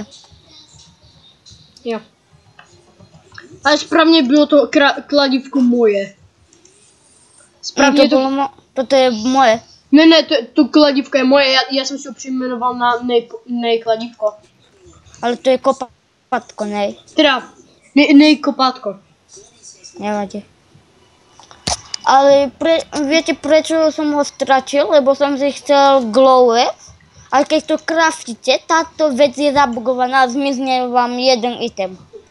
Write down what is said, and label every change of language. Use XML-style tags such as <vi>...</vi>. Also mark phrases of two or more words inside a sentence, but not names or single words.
<cs>Jo. Ale správně bylo to kladivko moje. Správně to... Toto je moje. Ne, to kladivko je moje, já jsem si ho přejmenoval na nej kladivko. Ale to je kopátko, nej. Teda, nej kopátko. Nevadí.</cs> <sk>Ale viete prečo som ho stratil? Lebo som si chcel glowet. A keď to craftíte, táto vec je zabugovaná a zmizne vám jeden item.</sk>